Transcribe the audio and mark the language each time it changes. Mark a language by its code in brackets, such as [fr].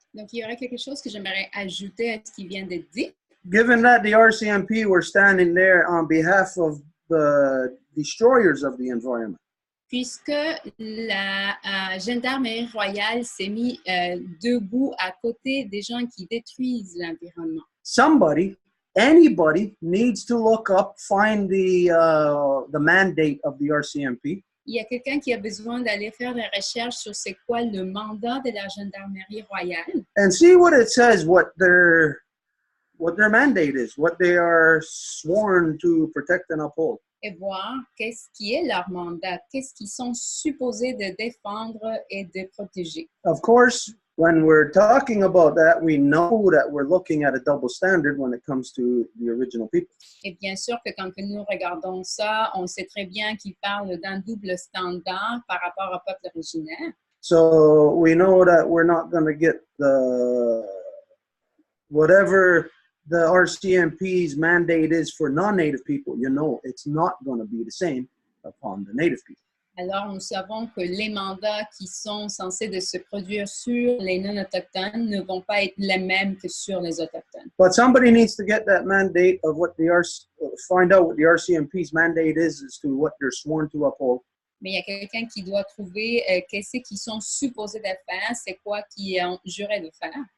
[fr] Donc, il y aurait quelque chose que j'aimerais ajouter à ce qui vient d'être dit. [en] Given that the RCMP were standing there on behalf of the destroyers of the environment. [fr] Puisque la gendarmerie royale s'est mis debout à côté des gens qui détruisent l'environnement. [en] Anybody needs to look up, find the mandate of the RCMP. [fr] Il y a quelqu'un qui a besoin d'aller faire des recherches sur c'est quoi le mandat de la gendarmerie royale. [en] And see what it says, what their mandate is, what they are sworn to protect and uphold. [fr] Et voir qu'est-ce qui est leur mandat, qu'est-ce qu'ils sont supposés de défendre et de protéger. [en] Of course, when we're talking about that, we know that we're looking at a double standard when it comes to the original people. [fr] Et bien sûr que quand que nous regardons ça, on sait très bien qu'il parle d'un double standard par rapport au peuple originaire. [en] So we know that we're not going to get the whatever the RCMP's mandate is for non-native people. You know, it's not going to be the same upon the native people. [fr] Alors, nous savons que les mandats qui sont censés de se produire sur les non-autochtones ne vont pas être les mêmes que sur les autochtones. [en] But somebody needs to get that mandate of what the find out what the RCMP's mandate is as to what they're sworn to uphold. [fr] Mais il y a quelqu'un qui doit trouver qu'est-ce qu'ils sont supposés de faire, c'est quoi qu'ils ont juré de faire.